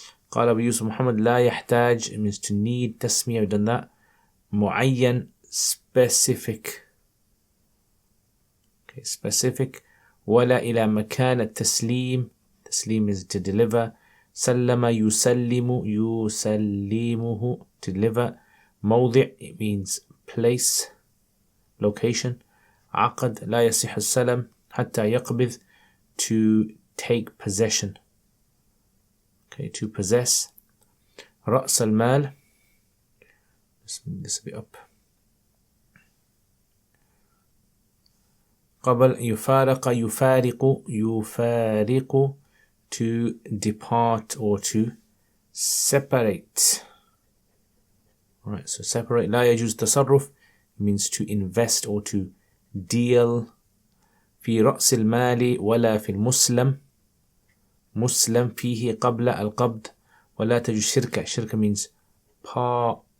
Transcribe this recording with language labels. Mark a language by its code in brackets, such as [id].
[ar] قال أبو يوسف محمد لا يحتاج, [en] it means to need. تسمية, we've done that. معين, specific. Okay, specific. [ar] ولا إلى مكان التسليم. [en] تسليم is to deliver. [ar] سلم يسلم, يسلمه, [en] to deliver. موضع, it means place, location. [ar] عقد لا يصح السلم حتى يقبض, [en] to take possession. Okay, to possess. رأس المال. Let's move this a bit up. [ar] قبل يفارق, يفارق, [en] to depart or to separate. Alright, so separate. [ar] لا يجوز تصرف [en] means to invest or to deal. [ar] في رأس المال ولا في المسلم. مسلم فيه قبل القبض. ولا تجوز شركة. [en] شركة means partnership.